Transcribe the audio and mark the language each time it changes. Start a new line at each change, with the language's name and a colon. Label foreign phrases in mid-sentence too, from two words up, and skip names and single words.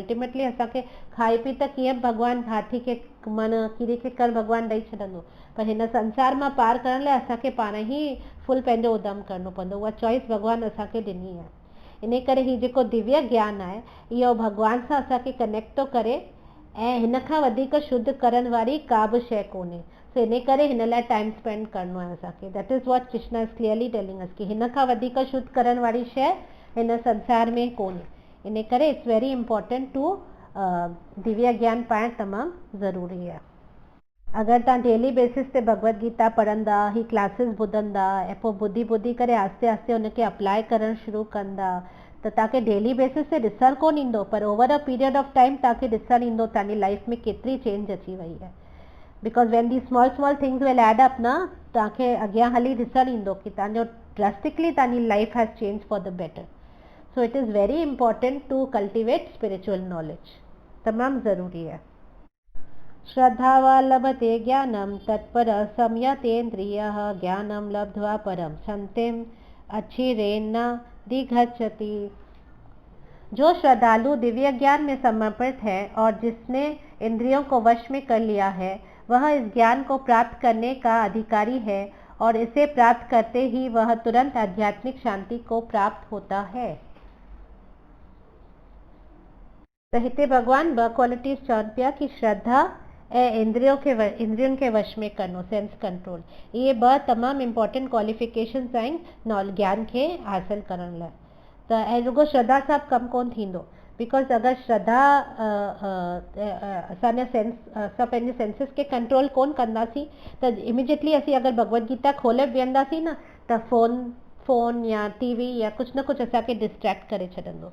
Sindhi: अल्टीमेटली असांखे खाई पी त कीअं भॻवानु हाथी खे माना कीड़ी खे कर भॻवानु ॾेई छॾंदो, पर हिन संसार मां पार करण लाइ असांखे पाण ई फुल पंहिंजो उधम करणो पवंदो। उहा चॉइस भॻवानु असांखे ॾिनी आहे। इन करे ही जेको दिव्य ज्ञान आहे इहो भॻवान सां असांखे कनेक्ट थो करे ऐं हिन खां वधीक शुद्ध करण वारी का बि शइ कोन्हे। सो इन करे हिन लाइ
English: time spend
Sindhi: करणो आहे असांखे।
English: That is what Krishna is clearly telling us
Sindhi: कि हिन खां वधीक शुद्ध करण वारी शइ हिन संसार में कोन्हे। इन करे
English: It's very important to
Sindhi: दिव्य ज्ञान पाइणु तमामु ज़रूरी आहे। अगरि तव्हां
English: daily basis
Sindhi: ते भगवत गीता पढ़ंदा, ही क्लासिस ॿुधंदा ऐं पोइ ॿुधी करे आस्ते आस्ते हुनखे अप्लाई करणु शुरू कंदा त तव्हांखे
English: daily basis
Sindhi: ते ॾिसणु कोन ईंदो, पर
English: over a period of time
Sindhi: तव्हांखे ॾिसणु ईंदो तव्हांजी लाइफ में केतिरी चेंज अची वई आहे।
English: Because when the small things will add up न,
Sindhi: तव्हांखे अॻियां हली ॾिसणु ईंदो कि तव्हांजो ड्रास्टिकली तव्हांजी लाइफ
English: has change for the better. So it is very important to cultivate spiritual knowledge.
Sindhi: तमामु ज़रूरी है।
Sanskrit: श्रद्धावा लभते ज्ञानम तत्पर संयतेन्द्रियः ज्ञानम लब्ध्वा परम शांतिम अच्छिरेन्न दिगच्छति।
Hindi: जो श्रद्धालु दिव्य ज्ञान में समर्पित है और जिसने इंद्रियों को वश में कर लिया है वह इस ज्ञान को प्राप्त करने का अधिकारी है और इसे प्राप्त करते ही वह तुरंत आध्यात्मिक शांति को प्राप्त होता है।
Sindhi: तो हिते भगवान ब क्वालिटीज चवनि पिया कि श्रद्धा ऐं इंद्रियुनि खे वश में करणो,
English: sense control,
Sindhi: इहे ॿ तमामु
English: important qualifications
Sindhi: आहिनि ज्ञान खे हासिल करण लाइ। त ऐं रुगो श्रद्धा सां कमु कोन थींदो। बिकॉज अगरि श्रद्धा असांजा असां पंहिंजे सेंसिस खे कंट्रोल कोन कंदासीं त इमिजिएटली असीं अगरि भगवत गीता खोले वेहंदासीं न त फ़ोन या टीवी या कुझु न कुझु असांखे डिस्ट्रैक्ट करे छॾंदो।